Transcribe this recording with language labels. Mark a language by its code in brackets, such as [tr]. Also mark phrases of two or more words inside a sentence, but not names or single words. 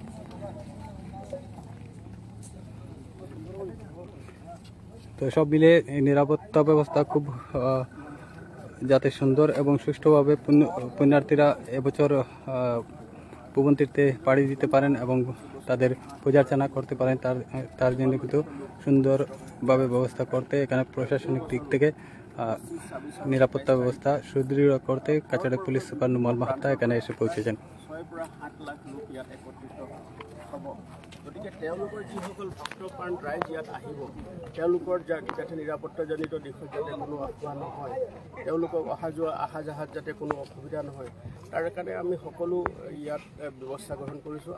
[bn] তো সব মিলে নিরাপত্তা ব্যবস্থা খুব যাতে সুন্দর এবং সুষ্ঠুভাবে পুণ্যার্থীরা এবছর ভুবন তীর্থে পাড়ি দিতে পারেন এবং তাদের পূজার্চনা করতে পারেন, তার জন্য কিন্তু সুন্দরভাবে ব্যবস্থা করতে এখানে প্রশাসনিক দিক থেকে নিরাপত্তা ব্যবস্থা সুদৃঢ় করতে কাছাড়ের পুলিশ সুপার নোমাল মাহাত্তা এখানে এসে পৌঁছেছেন। [as] 6 লাখ লোক ইয়াত একত্ৰিত হ'ব। গতিকে তেওঁলোকৰ যিসকল ভক্তপ্ৰাণ ৰাইজ ইয়াত আহিব, তেওঁলোকৰ যাতে নিৰাপত্তাজনিত দিশত যাতে কোনো আঁসোৱা নহয়, তেওঁলোকক আহা যাহাত যাতে কোনো অসুবিধা নহয়, তাৰ কাৰণে আমি সকলো ইয়াত ব্যৱস্থা গ্ৰহণ কৰিছোঁ।